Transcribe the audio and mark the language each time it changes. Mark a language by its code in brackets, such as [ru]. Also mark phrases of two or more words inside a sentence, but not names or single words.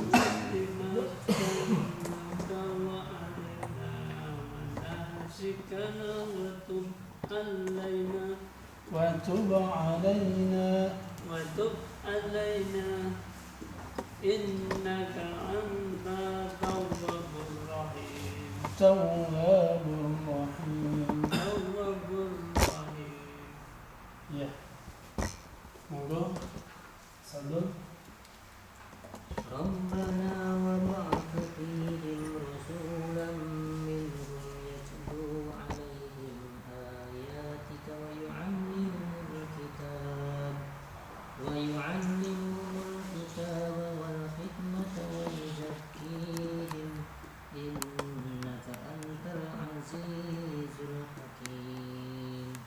[ar] وتب علينا إنك أنت التواب الرحيم تواب رحيم. تواب الرحيم. [jv] Ya. Monggo. Sadul. [ar] ربنا وبعث فيهم رسولا منهم يتلو عليهم آياتك ويعلمهم الكتاب والحكمة ويزكيهم إنك أنت العزيز الحكيم.